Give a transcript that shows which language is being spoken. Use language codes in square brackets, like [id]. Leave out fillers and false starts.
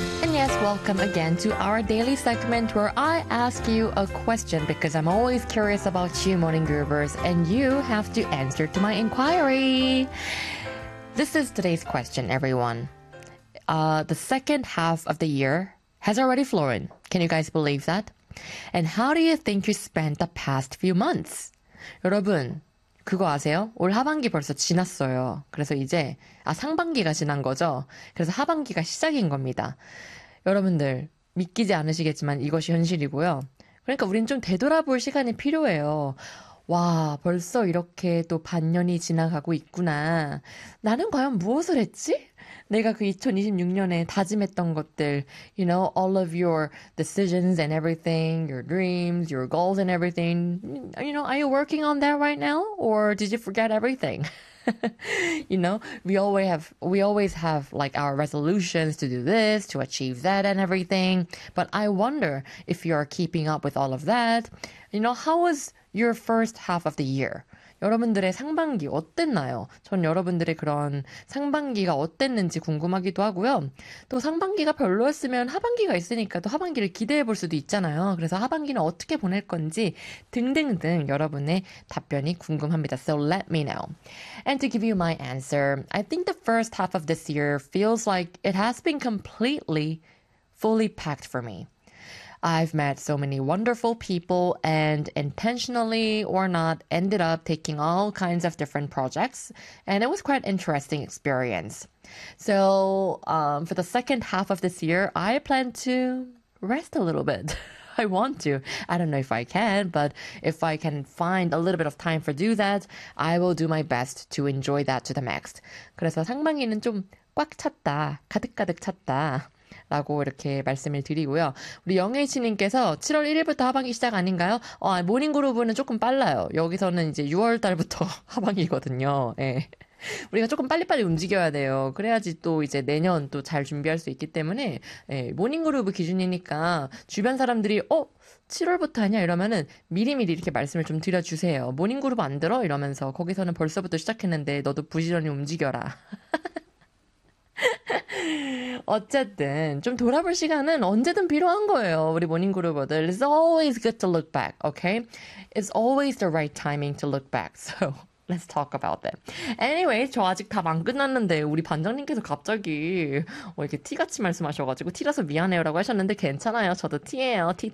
[en] Yes, welcome again to our daily segment where I ask you a question because I'm always curious about you, Morning Groovers, and you have to answer to my inquiry. This is today's question, everyone. The second half of the year has already flown. Can you guys believe that? And how do you think you spent the past few months? [ko] 여러분, 그거 아세요? 올 하반기 벌써 지났어요. 그래서 이제 상반기가 지난 거죠. 그래서 하반기가 시작인 겁니다. 여러분들, 믿기지 않으시겠지만 이것이 현실이고요. 그러니까 우린 좀 되돌아볼 시간이 필요해요. 와, 벌써 이렇게 또 반년이 지나가고 있구나. 나는 과연 무엇을 했지? 내가 그 2026년에 다짐했던 것들, [en] you know, all of your decisions and everything, your dreams, your goals and everything, you know, are you working on that right now? Or did you forget everything? You know, we always have like our resolutions to do this, to achieve that and everything. But I wonder if you are keeping up with all of that. You know, how was your first half of the year? [ko] 여러분들의 상반기 어땠나요? 전 여러분들의 그런 상반기가 어땠는지 궁금하기도 하고요. 또 상반기가 별로였으면 하반기가 있으니까 또 하반기를 기대해 볼 수도 있잖아요. 그래서 하반기는 어떻게 보낼 건지 등등등 여러분의 답변이 궁금합니다. [en] So let me know. And to give you my answer, I think the first half of this year feels like it has been completely fully packed for me. I've met so many wonderful people and intentionally or not ended up taking all kinds of different projects. And it was quite an interesting experience. So for the second half of this year, I plan to rest a little bit. I want to. I don't know if I can, but if I can find a little bit of time to do that, I will do my best to enjoy that to the max. [ko] 그래서 상반기는 좀 꽉 찼다, 가득가득 찼다. 라고 이렇게 말씀을 드리고요. 우리 영혜이치님께서 7월 1일부터 하반기 시작 아닌가요? 모닝그루브는 조금 빨라요. 여기서는 이제 6월 달부터 하반기거든요. 예. 우리가 조금 빨리빨리 움직여야 돼요. 그래야지 또 이제 내년 또 잘 준비할 수 있기 때문에 예, 모닝그루브 기준이니까 주변 사람들이 7월부터 하냐 이러면은 미리미리 이렇게 말씀을 좀 드려주세요. 모닝그루브 안 들어? 이러면서 거기서는 벌써부터 시작했는데 너도 부지런히 움직여라. 어쨌든 좀 돌아볼 시간은 언제든 필요한 거예요. 우리 모닝그루버들. [en] It's always good to look back, okay? It's always the right timing to look back. So let's talk about that. Anyway, [ko] 저 아직 답 안 끝났는데 우리 반장님께서 갑자기 이렇게 티같이 말씀하셔가지고 티라서 미안해요라고 하셨는데 괜찮아요. 저도 티예요.